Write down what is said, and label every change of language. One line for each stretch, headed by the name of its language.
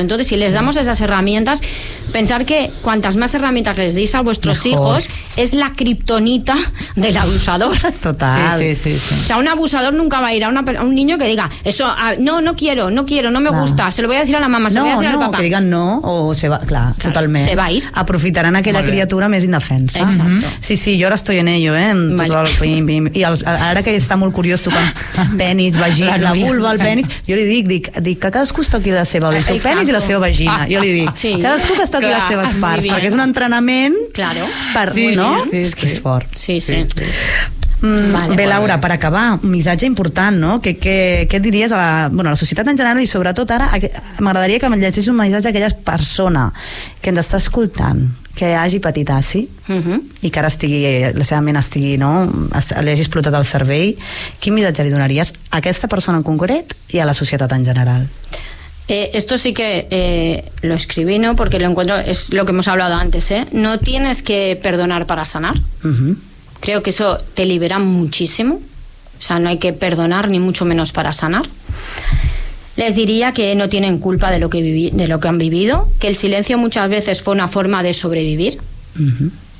Spanish: Entonces, si les damos esas herramientas, pensar que cuantas más herramientas les deis a vuestros mejor. Hijos, es la kriptonita del abusador. Total. Sí. O sea, un abusador nunca va a ir a un niño que diga, eso, no quiero, no me gusta, se lo voy a decir a la mamá, se lo voy a decir al papá. No, que digan no, o se va, clar, claro,
Catalan: totalment.
Spanish: Se va a ir.
Catalan: Aprofitaran aquella criatura més indefensa.
Spanish: Exacto. Mm-hmm.
Catalan: Sí, jo ara
Spanish: estoy en ello,
Catalan: tot el pim. I ara que està molt curiós tocant penis, vagina, la vulva, el penis, jo li dic que cadascú es toqui la seva, el seu penis i la seva vagina. Jo li dic, sí. Cadascú que totes les seves parts, perquè és un entrenament
Spanish: claro.
Catalan: per... Sí, no? Sí, que és fort. Sí. Bé, Laura, per acabar, un missatge important, no? Què diries a la, bueno, a la societat en general i sobretot ara m'agradaria que em llegeixis un missatge a aquella persona que ens està escoltant, que hagi patit ASI i que ara estigui, la seva ment estigui, no? Li hagi explotat el cervell. Quin missatge li donaries a aquesta persona en concret i a la societat en general?
Spanish: Esto sí que lo escribí, ¿no? Porque lo encuentro, es lo que hemos hablado antes, ¿eh? No tienes que perdonar para sanar. Uh-huh. Creo que eso te libera muchísimo. O sea, no hay que perdonar, ni mucho menos para sanar. Les diría que no tienen culpa de lo que han vivido, que el silencio muchas veces fue una forma de sobrevivir. Uh-huh. Uh-huh.